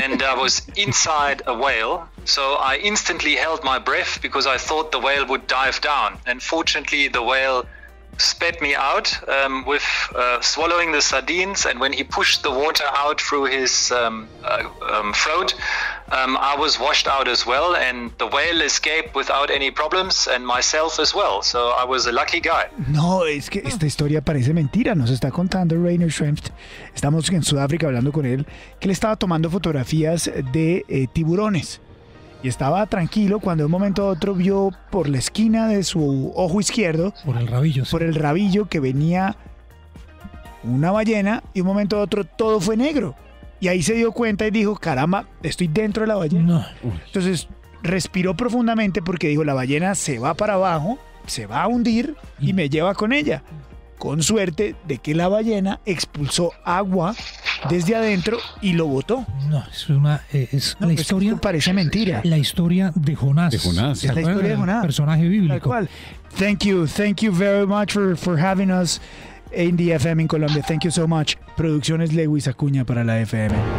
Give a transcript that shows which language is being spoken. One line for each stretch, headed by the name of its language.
English: And I was inside a whale, so I instantly held my breath because I thought the whale would dive down, and fortunately the whale spat me out with swallowing the sardines, and when he pushed the water out through his throat, I was washed out as well, and the whale escaped without any problems, and myself as well, so I was a lucky guy.
Spanish: No, es que esta historia parece mentira, nos está contando Rainer Schimpf. Estamos en Sudáfrica hablando con él, que él estaba tomando fotografías de tiburones. Y estaba tranquilo cuando de un momento a otro vio por la esquina de su ojo izquierdo, por el rabillo, por el rabillo, que venía una ballena, y de un momento a otro todo fue negro. Y ahí se dio cuenta y dijo, caramba, estoy dentro de la ballena. No. Entonces respiró profundamente porque dijo, la ballena se va para abajo, se va a hundir y me lleva con ella. Con suerte de que la ballena expulsó agua desde adentro y lo botó. No, es la historia. Parece mentira. La historia de Jonás. Es la historia de Jonás. Personaje bíblico. Tal cual.
English: Thank you very much for having us in the FM in Colombia. Thank you so much.
Spanish: Producciones Lewis Acuña para la FM.